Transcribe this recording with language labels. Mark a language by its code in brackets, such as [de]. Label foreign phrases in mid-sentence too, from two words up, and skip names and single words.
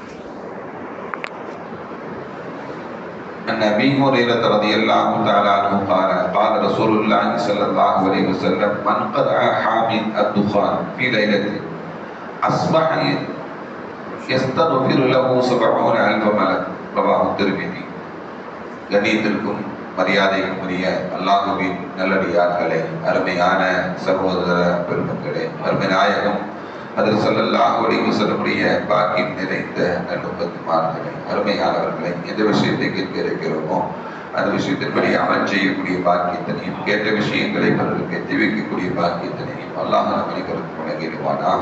[ar] عن أبي هريرة رضي الله تعالى عنه قال قال رسول الله صلى الله عليه وسلم من قرأ حامد الدخان في ليلة أصبح يستغفر له 70,000 ملك. رواه الترمذي. [ta] கண்ணியத்திற்கும் மரியாதைக்கும் உரிய அல்லாஹ்வின் நல்லடியார்களே, அருமையான சகோதர பெருமக்களே, அருமை நாயகம் ஹஜ்ரத் [ar] صلى الله عليه وسلم [ta] பாக்கியம் நிறைந்த நல்லும்மத்துமார்களே, அருமையானவர்களே, எந்த விஷயத்தை கேட்க இருக்கிறோமோ அந்த விஷயத்தின்படி அமல் செய்யக்கூடிய பாக்கியத்தினையும், கேட்ட விஷயங்களை பிறருக்கு எத்தி வைக்கக்கூடிய பாக்கியத்தினையும் அல்லாஹ் நம் அனைவருக்கும் வழங்கிடுவானாக.